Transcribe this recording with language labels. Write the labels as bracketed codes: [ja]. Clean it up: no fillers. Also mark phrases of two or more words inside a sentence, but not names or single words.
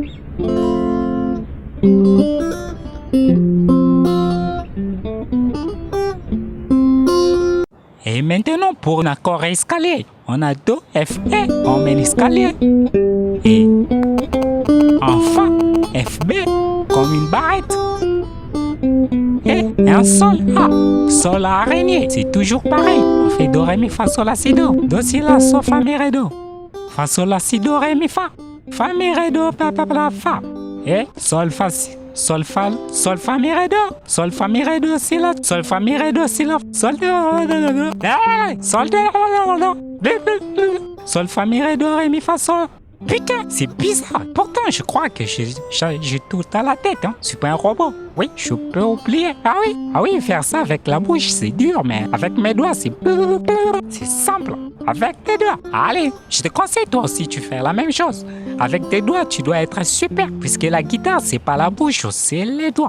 [fr] Et maintenant, pour un accord escalier, on a Do, F, E, on met l'escalier. Et enfin, F, B, comme une barrette. Et un Sol, A, Sol, A, araignée. C'est toujours pareil. On fait Do, Ré, Mi, Fa, Sol, La, Si, Do. Do, Si, La, Sol, Fa, Mi, Ré, Do. Fa, Sol, La, Si, Do, Ré, Mi, Fa. Fa, Mi, Ré, Do, Fa. Et Sol, Fa, Si. Sol, Fa, Mi, Ré, Do. Sol, Fa, Mi, Ré, Do, Si, La. Sol, Fa, Mi, Ré, Do, Si, La. Sol, Sol, Sol, Fa, Mi, Ré, Do, Ré, Mi, Fa, Sol. Putain, c'est bizarre. Pourtant, je crois que j'ai tout à la tête. Hein. Je suis pas un robot. Oui, je peux oublier. Ah oui, faire ça avec la bouche, c'est dur, mais avec mes doigts, c'est simple. Avec tes doigts. Allez, je te conseille toi aussi, tu fais la même chose. Avec tes doigts, tu dois être super, puisque la guitare, c'est pas la bouche, c'est les doigts.